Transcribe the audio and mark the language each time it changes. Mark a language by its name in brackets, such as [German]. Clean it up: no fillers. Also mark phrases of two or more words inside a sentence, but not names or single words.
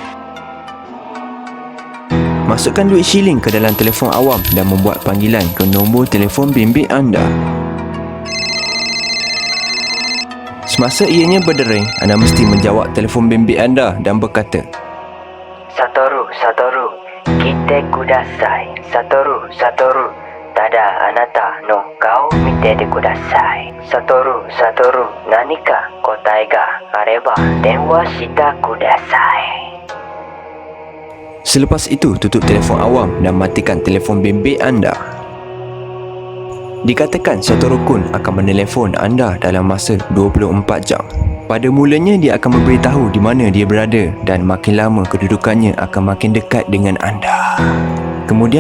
[Malay] Masukkan duit shilling ke dalam telefon awam dan membuat panggilan ke nombor telefon bimbit anda. Semasa ianya berdering, anda mesti menjawab telefon bimbit anda dan berkata, [Japanese] Satoru, 来てください. Satoru, ただあなたの顔見てでください. Satoru, 何か答えがあれば電話したください. [Malay] Selepas itu, tutup telefon awam dan matikan telefon bimbit anda. Dikatakan Satoru-kun akan menelefon anda dalam masa 24 jam. Pada mulanya dia akan memberitahu di mana dia berada dan makin lama kedudukannya akan makin dekat dengan anda.